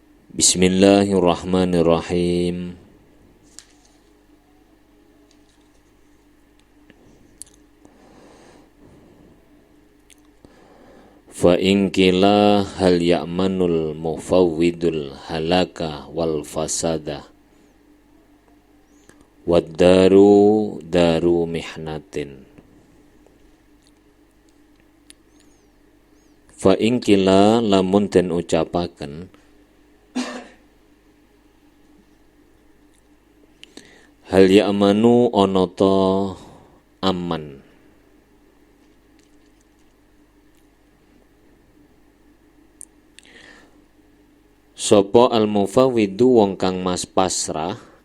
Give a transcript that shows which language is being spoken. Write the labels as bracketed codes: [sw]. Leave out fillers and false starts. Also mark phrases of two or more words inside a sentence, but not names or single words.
[ar] بسم الله الرحمن الرحيم. فإن قيل هل يأمن المفوض الهلاك والفساد والضرر محنة. فإن قيل [jv] lamun den ucapaken [ar] هل يأمن [jv] ana ta aman sapa al-mufawwidu wong kang mas pasrah